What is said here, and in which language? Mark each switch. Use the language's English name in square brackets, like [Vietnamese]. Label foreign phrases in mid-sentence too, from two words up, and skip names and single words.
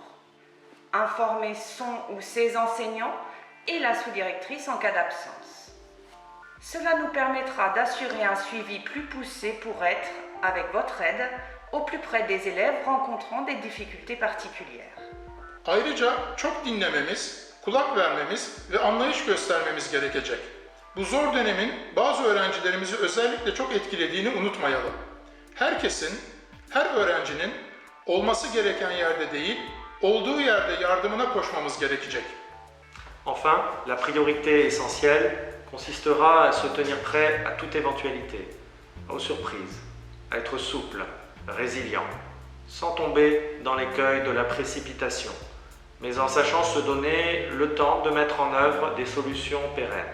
[French] Informer son ou ses enseignants et la sous-directrice en cas d'absence. Cela nous permettra d'assurer un suivi plus poussé pour être, avec votre aide, au plus près des élèves rencontrant des difficultés particulières. [Turkish] Ayrıca çok dinlememiz, kulak vermemiz ve anlayış göstermemiz gerekecek. Bu zor dönemin bazı öğrencilerimizi özellikle çok etkilediğini unutmayalım. Herkesin, her öğrencinin olması gereken yerde değil, olduğu yerde yardımına koşmamız gerekecek. [French] Enfin, la priorité essentielle consistera à se tenir prêt à toute éventualité, aux surprises, à être souple, résilient, sans tomber dans l'écueil de la précipitation, mais en sachant se donner le temps de mettre en œuvre des solutions pérennes.